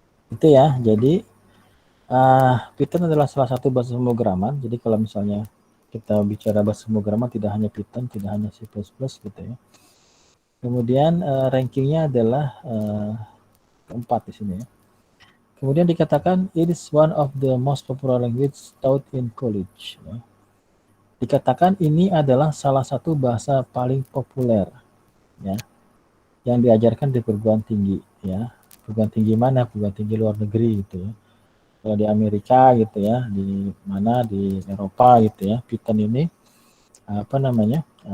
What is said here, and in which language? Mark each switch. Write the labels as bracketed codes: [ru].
[id] Itu ya, jadi Python adalah salah satu bahasa pemrograman. Jadi kalau misalnya kita bicara bahasa pemrograman tidak hanya Python, tidak hanya C++ gitu ya. Kemudian rankingnya adalah keempat di sini ya. Kemudian dikatakan [en] it is one of the most popular language taught in college. [id] Ya. Dikatakan ini adalah salah satu bahasa paling populer ya yang diajarkan di perguruan tinggi ya. Perguruan tinggi mana? Perguruan tinggi luar negeri gitu ya. Kalau di Amerika gitu ya, di mana di Eropa gitu ya, Python ini apa namanya?